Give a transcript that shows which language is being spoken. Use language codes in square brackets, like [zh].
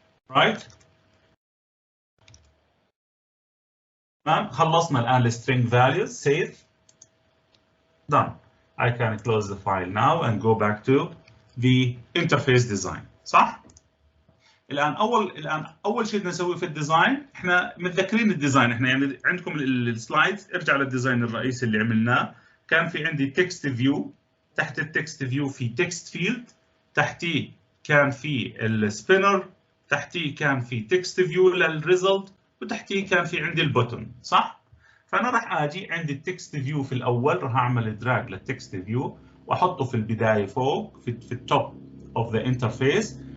[ar] right؟ تمام؟ خلصنا الآن الstring values. [en] save. done. I can close the file now and go back to the interface design. [ar] صح؟ الآن أول شيء بدنا نسويه في الديزاين، إحنا متذكرين الديزاين، إحنا يعني عندكم السلايدز، ارجع للديزاين الرئيسي اللي عملناه. كان في عندي تكست فيو، تحت التكست فيو في تكست فيلد، تحتيه كان في السبينر، تحتيه كان في تكست فيو للريزلت، وتحتيه كان في عندي البوتن، صح؟ فأنا راح آجي عندي التكست فيو في الأول، راح أعمل دراج للتكست فيو وأحطه في البداية فوق في [en] التوب of the interface.